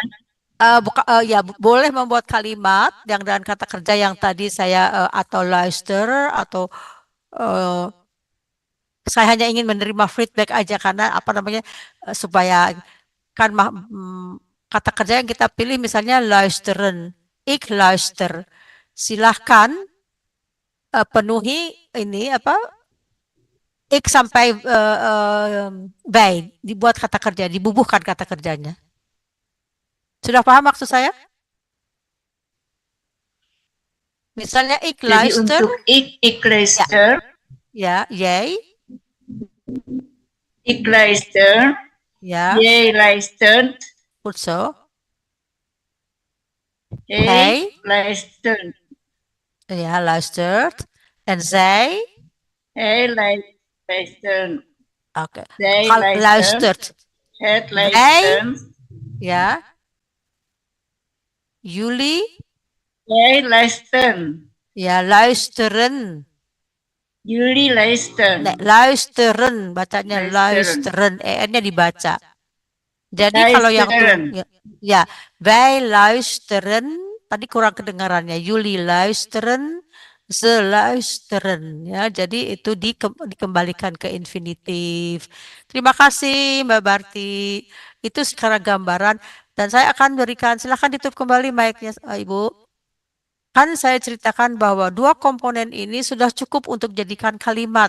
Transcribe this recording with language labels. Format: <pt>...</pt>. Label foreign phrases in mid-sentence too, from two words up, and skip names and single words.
<id>ya boleh membuat kalimat yang dengan kata kerja yang tadi saya atau luister atau eh, saya hanya ingin menerima feedback aja karena apa namanya supaya kan kata kerja yang kita pilih misalnya luisteren,</id> <nl>ik luister.</nl> <id>Silahkan penuhi ini apa ik sampai by dibuat kata kerja, dibubuhkan kata kerjanya. Sudah paham maksud saya? Misalnya ik Jadi luister, untuk ik ya, luister, ya, jij,</id> <nl>ik luister, ya, jij luistert, goed zo. hij Hij, luistert, ja, luistert. En zij, hij luistert, oké, zij luistert, luistert. het Wij, luistert, ja, jullie, jij luistert, ya, luisteren. jullie luisteren,</nl> <id>Luisteren, bacanya luisteren, luisteren, en-nya dibaca. Jadi kalau yang luisteren, ya, ya,</id> <nl>wij luisteren,</nl> <id>tadi kurang kedengarannya.</id> <nl>Jullie luisteren, ze luisteren,</nl> <id>ya. Jadi itu dikembalikan ke infinitif. Terima kasih Mbak Barti. Itu sekarang gambaran dan saya akan berikan, silahkan ditutup kembali mic-nya Ibu. Kan saya ceritakan bahwa dua komponen ini sudah cukup untuk jadikan kalimat.</id>